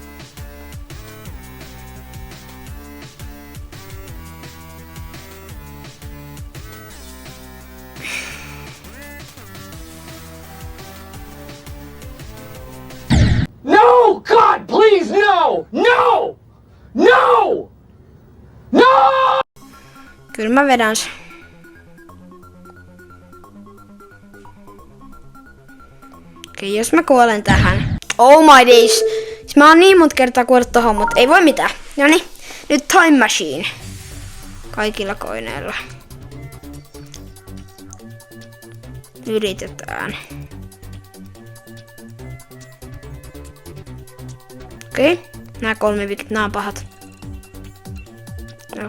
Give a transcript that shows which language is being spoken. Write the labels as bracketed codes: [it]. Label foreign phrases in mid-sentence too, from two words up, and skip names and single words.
[en] No, God, please, no! No! No! No! [fi] Kyllä mä vedän sen. Okei, jos mä kuolen tähän. [en] Oh my days! [fi] Siis mä oon niin monta kertaa kuollut tohon, mutta ei voi mitään. Noniin, nyt Time Machine. Kaikilla koineilla. Yritetään. Okei, nää 3 vikit, nää on pahat.